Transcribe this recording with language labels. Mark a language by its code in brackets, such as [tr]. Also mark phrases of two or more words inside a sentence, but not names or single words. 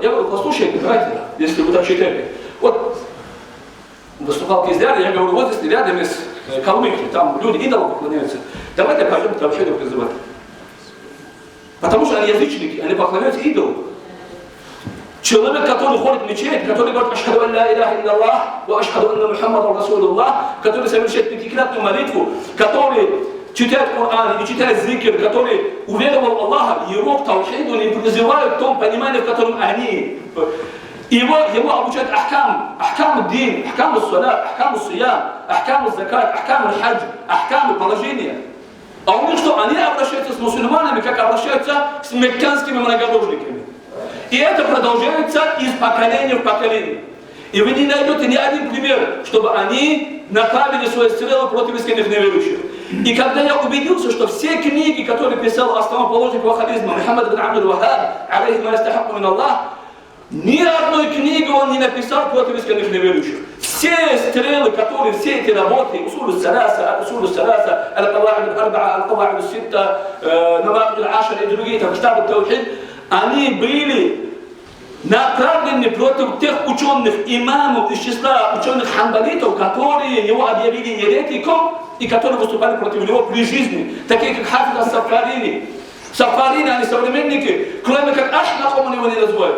[ru] Я говорю, послушайте, давайте, если вы так считаете. Вот выступал Кизляр, я говорю, вот здесь рядом есть Калмыкия, там люди идолам поклоняются. Давайте пойдем к Таухиду призывать. Потому что они язычники, они поклоняются идолам. Человек, который ходит в мечеть, который говорит [ar] «أشهد أن لا إله إلا الله، وأشهد أن محمدا رسول الله», [ru] который совершает пятикратную молитву, который читает Коран и читает зикр, который уверовал в Аллаха, его к таухиду не призывают в том понимании, в котором они. Его обучают [ar] أحكام دين، أحكام صلاة، أحكام صيام، أحكام زكاة، أحكام حج، أحكام положения. [ru] А у них что? Они обращаются с мусульманами, как обращаются с мекканскими многобожниками. И это продолжается из поколения в поколение. И вы не найдете ни один пример, чтобы они направили свои стрелы против искренних неверующих. И когда я убедился, что все книги, которые писал основоположник ваххабизма Мухаммад ибн Абдул-Ваххаб, [ar] عليه ما يستحق من الله, [ru] ни одной книги он не написал против искренних неверующих. Все стрелы, которые, все эти работы, усуль ас-саласа, аль-каваид аль-арбаа, аль-каваид аль-ситта, навакид аль-ашар и другие, там, китаб ат-таухид, они были направлены против тех ученых имамов из числа ученых ханбалитов, которые его объявили еретиком и которые выступали против него при жизни, такие как Хафиз ас-Сафарини. Сафарини, они современники, кроме как Ашнахом он его не называют.